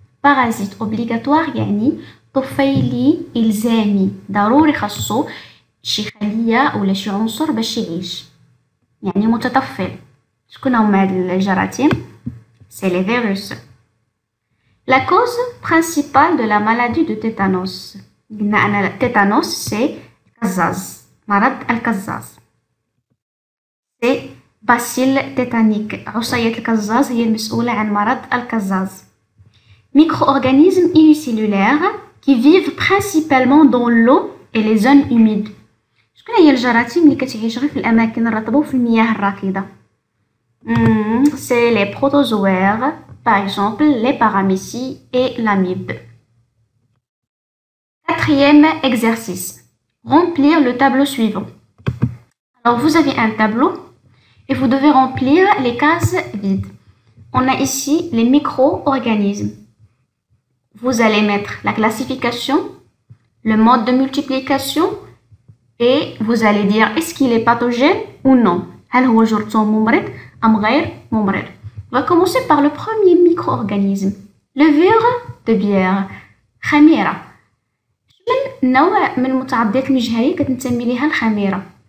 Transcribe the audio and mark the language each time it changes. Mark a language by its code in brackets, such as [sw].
[fr] Parasite obligatoire [ar] يعني طفيلي إلزامي ضروري خاصو شي خلية ولا شي عنصر باش يعيش يعني متطفل. شكون هما هاد الجراثيم؟ [fr] C'est les virus. La cause principale de la maladie de tétanos. [ar] قلنا أنا [fr] tétanos c'est [ar] القزاز. مرض القزاز. [fr] C'est bacille tétanique. [ar] عصية القزاز هي المسؤولة عن مرض القزاز. [fr] Micro-organismes unicellulaires qui vivent principalement dans l'eau et les zones humides. [ar] شكون هي الجراثيم اللي كتعيش غير في الأماكن الرطبة وفي المياه الراكدة؟ [fr] C'est les protozoaires, par exemple les paramécies et l'amibe. Quatrième exercice. Remplir le tableau suivant. Alors vous avez un tableau et vous devez remplir les cases vides. On a ici les micro-organismes. Vous allez mettre la classification, le mode de multiplication et vous allez dire est-ce qu'il est pathogène ou non. [ar] هل هو جرثوم ممرض أم غير ممرض. [fr] On va commencer par le premier micro-organisme. Le verre de bière. خميرة. [ar] من نوع من المتعديات المجهرية كتنتمي ليها الخميرة.